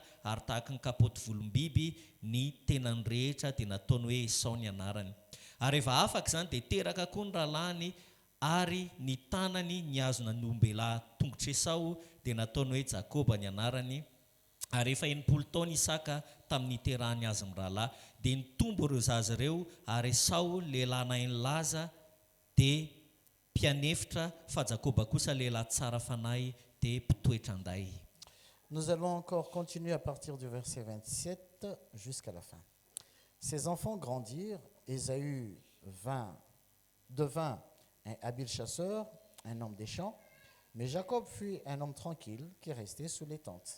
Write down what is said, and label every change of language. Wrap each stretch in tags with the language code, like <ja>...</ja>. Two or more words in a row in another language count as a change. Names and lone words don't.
<mg>ary tahaka ny kapoty volombiby ny tenany rehetra dia nataony hoe Esau ny anarany ary rehefa afaka izany dia teraka koa ny rahalahiny ary ny tanany niazona ny ombelahy tongotra Esau dia nataony hoe Jakoba ny anarany ary rehefa 80 taona Isaka tamin'ny iterahany azy amin'ny rahalahy dia nitombo ireo zaza ireo ary Esau lehilahy nainy laza dia mpianefitra fa Jakoba kosa lehilahy tsara fanahy dia mpitoetra anday.</mg> <fr>Nous allons encore continuer à partir du verset 27 jusqu'à la fin. Ces enfants grandirent, Ésaü devint un habile chasseur, un homme des champs, mais Jacob fut un homme tranquille qui restait sous les tentes.</fr>